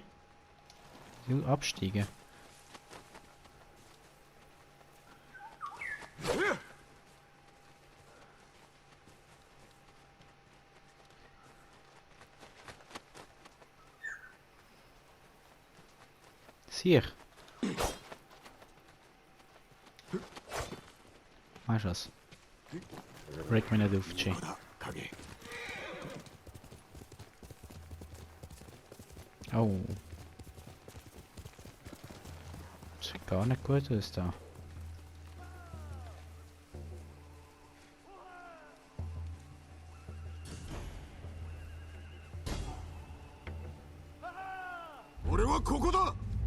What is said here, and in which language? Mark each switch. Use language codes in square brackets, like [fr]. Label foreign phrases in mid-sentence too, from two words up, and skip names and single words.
[de] Du absteigen. Sieh. Weißt du was? Reg mich nicht auf, G. [ja] ここだ影 [de] Oh. Das sieht gar nicht gut aus da. [ja] 俺はここだ